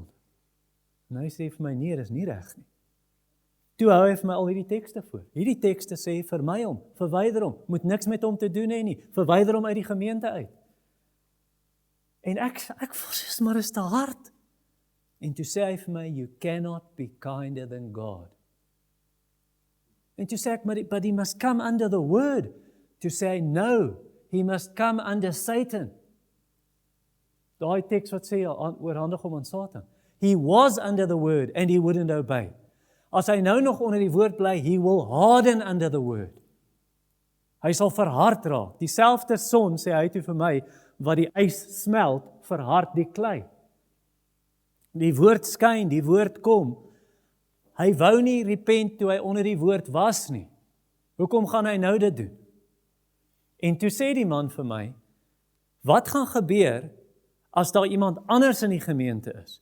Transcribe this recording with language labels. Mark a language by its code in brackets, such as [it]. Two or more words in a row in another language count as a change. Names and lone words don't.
[af] En hy sê vir my, nee, dis nie reg nie. Toe hou hy vir my al hierdie tekste voor. Hierdie tekste sê, vermy hom, verwyder hom, moet niks met hom te doen hê nie, verwyder hom uit die gemeente uit. En ek voel soos, maar is te hard. En toe sê hy vir my, [en] you cannot be kinder than God. [af] En toe sê ek, [en] but he must come under the word. [af] Toe sê hy, [en] no, he must come under Satan. [af] Daai teks wat sê, oorhandig hom aan Satan. [en] He was under the word and he wouldn't obey. [af] As hy nou nog onder die woord bly, [en] he will harden under the word. [af] Hy sal verhard raak. Dieselfde son, sê hy toe vir my, wat die ys smelt, verhard die klei. Die woord skyn, die woord kom. Hy wou nie repent toe hy onder die woord was nie. Hoekom gaan hy nou dit doen? En toe sê die man vir my, wat gaan gebeur as daar iemand anders in die gemeente is?